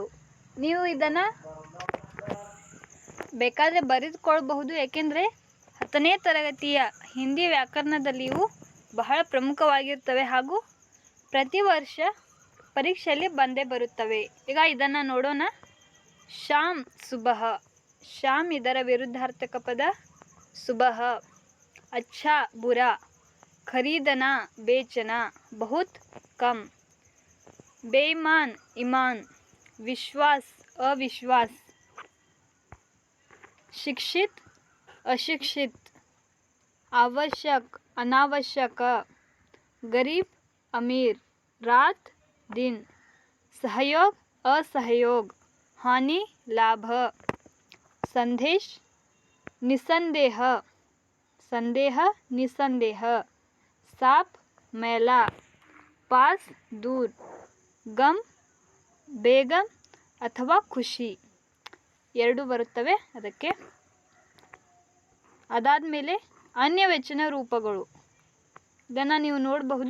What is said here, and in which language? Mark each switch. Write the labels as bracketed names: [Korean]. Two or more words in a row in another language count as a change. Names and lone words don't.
[Kannada] ನೀವು ಇದನ್ನು ಬೇಕಾದರೆ ಬರೆದುಕೊಳ್ಬಹುದು, ಏಕೆಂದರೆ 10ನೇ ತರಗತಿಯ ಹಿಂದಿ ವ್ಯಾಕರಣದಲ್ಲಿ ಇವು ಬಹಳ ಪ್ರಮುಖವಾಗಿರ್ತವೆ ಹಾಗೂ ಪ್ರತಿ ವರ್ಷ ಪರೀಕ್ಷೆಯಲ್ಲಿ ಬಂದೇ ಬರುತ್ತವೆ. ಈಗ ಇದನ್ನು ನೋಡೋಣ. [Hindi] शाम सुबह. [Kannada] ಶಾಮ್ ಇದರ ವಿರುದ್ಧಾರ್ಥಕ ಪದ ಸುಬಹ. [Hindi] अच्छा बुरा, खरीदना बेचना, बहुत कम, बेईमान ईमान, विश्वास अविश्वास, शिक्षित अशिक्षित, आवश्यक अनावश्यक, गरीब अमीर, रात दिन, सहयोग असहयोग, हानि लाभ, संदेश निसंदेह, संदेह निसंदेह, साफ मैला, पास दूर, ग़म [Kannada] ಬೇಗ ಅಥವಾ ಖುಷಿ ಎರಡು ಬರುತ್ತವೆ ಅದಕ್ಕೆ. ಅದಾದಮೇಲೆ ಅನ್ಯವಚನ ರೂಪಗಳು, ಇದನ್ನು ನೀವು ನೋಡಬಹುದು.